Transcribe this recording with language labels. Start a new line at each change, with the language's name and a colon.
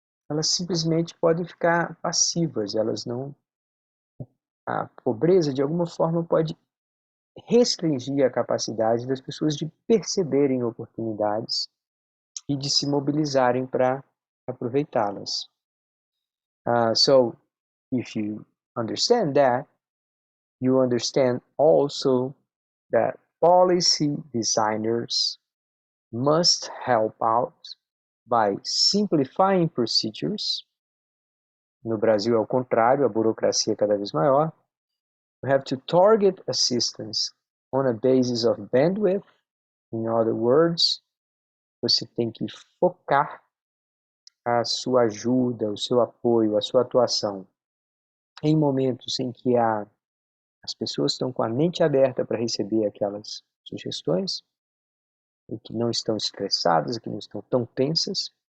Portuguese: Elas simplesmente podem ficar passivas, elas não. A pobreza, de alguma forma, pode restringir a capacidade das pessoas de perceberem oportunidades e de se mobilizarem para aproveitá-las.
English: So, if you understand that, you understand also that policy designers must help out by simplifying procedures.
Portuguese: No Brasil é o contrário, a burocracia é cada vez maior.
English: We have to target assistance on a basis of bandwidth. In other words,
Portuguese: você tem que focar a sua ajuda, o seu apoio, a sua atuação em momentos em que as pessoas estão com a mente aberta para receber aquelas sugestões, e que não estão estressadas, que não estão tão tensas.